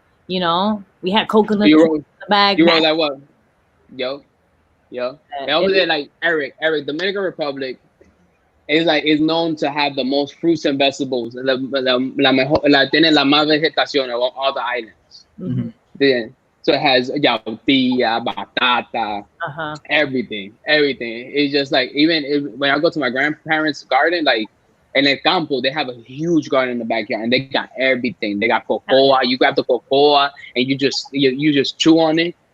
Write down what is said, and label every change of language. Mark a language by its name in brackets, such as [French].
[English] We had coconuts in the bag. You were like what? Yo. And over there, like Eric, Dominican Republic is known to have the most fruits and vegetables. [Spanish] Tiene la más vegetación [English] of all the islands. Mm-hmm. Yeah. So it has yautía, batata, everything. It's just like when I go to my grandparents' garden, like in El Campo, they have a huge garden in the backyard, and they got everything. They got cocoa. You grab the cocoa, and you just chew on it.